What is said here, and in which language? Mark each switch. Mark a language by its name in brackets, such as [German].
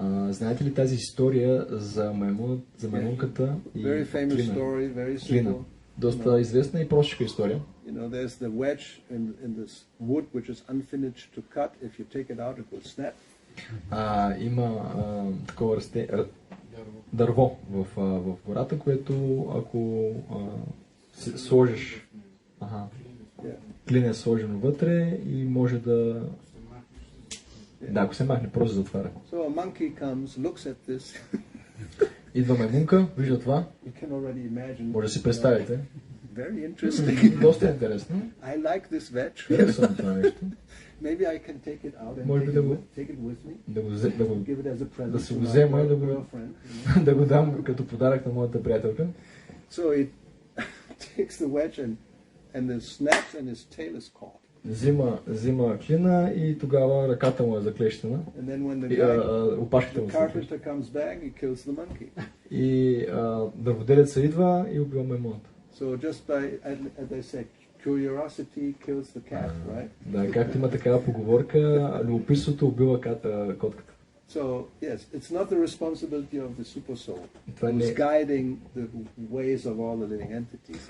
[Bulgarian] Знаете ли тази история за маймунката и [English] Very famous story, very simple. [Bulgarian] Доста известна и простичка история. [English] You know, there's the wedge in this wood which is unfinished to cut. If you take it out, it will snap. [Bulgarian] Има такова дърво в гората, което ако сложиш клин е сложено вътре и може да... Да, ако се махне, просто затваря. [English] So a monkey comes, looks at this. [Bulgarian] Идва маймунка, вижда това. Може да си представите. [English] Very interesting. [Bulgarian] Доста интересно. [English] I like this wedge. [Bulgarian] Харесвам това нещо. [English] Maybe I can take it out and take it with me. Give it as a present. [Bulgarian] Да се го взема и да го дам като подарък на моята приятелка. [English] So it takes the wedge and the snaps and his tail is caught. [Bulgarian] Взима клина и тогава ръката му е заклещена. Опашката му е заклещена. И дърводелеца идва и убива маймуната. [English] So just by, as I said, curiosity kills the cat, right? [Bulgarian] Да, както има такава поговорка, любопитството убива котката. [English] So yes, it's not the responsibility of the super soul who's guiding the ways of all the living entities.